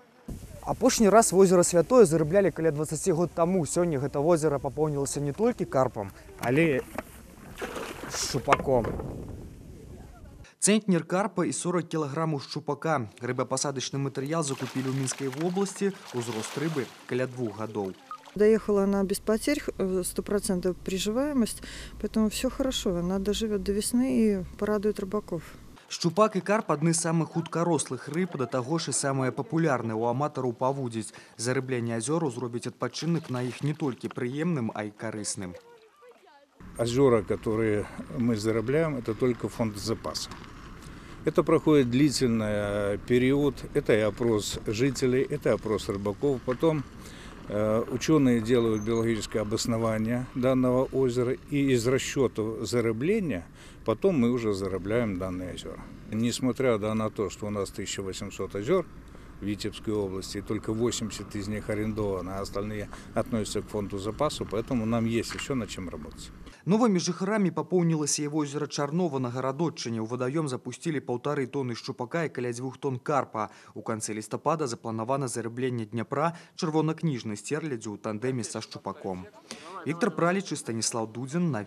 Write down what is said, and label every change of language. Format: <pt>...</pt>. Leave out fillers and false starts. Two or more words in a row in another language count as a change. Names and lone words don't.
<be>Апошні раз возера Святое зарыблялі каля 20 год таму. Сёння гэта возера папоўнілася не толькі карпам, але шчупаком. Цэнтнер карпа і 40 кілаграмаў шчупака. Рыбапасадачны матэрыял закупілі ў Мінскай вобласці. Узрост рыбы каля 2 гадоў.</be> <ru>Доехала она без потерь, 100% приживаемость, поэтому все хорошо. Она доживет до весны и порадует рыбаков.</ru> <be>Шчупак і карп адны з самых хуткарослых рыб, да таго ж і самыя папулярныя ў аматараў павудзіць. Зарыбленне азёраў зробіць адпачынак на іх не толькі прыемным, а і карысным.</be> <ru>Озера, которые мы зарабляем, это только фонд запаса. Это проходит длительный период, это и опрос жителей, это опрос рыбаков. Потом ученые делают биологическое обоснование данного озера, и из расчетов зарыбления потом мы уже зарабляем данные озера. Несмотря на то, что у нас 1800 озер в Витебской области, и только 80 из них арендованы, а остальные относятся к фонду запасу, поэтому нам есть еще над чем работать.</ru> <be>Новымі жыхарамі папоўнілася і возера Чарнова на Гарадоччыне. У вадаём запусцілі 1,5 тоны шчупака і каля 2 тонн карпа. У канцы лістапада запланавана зарыбленне Дняпра чырвонакніжнай стэрлядзю ў тандэме са шчупаком. Віктор Праліч і Станіслав Дудзін.</be>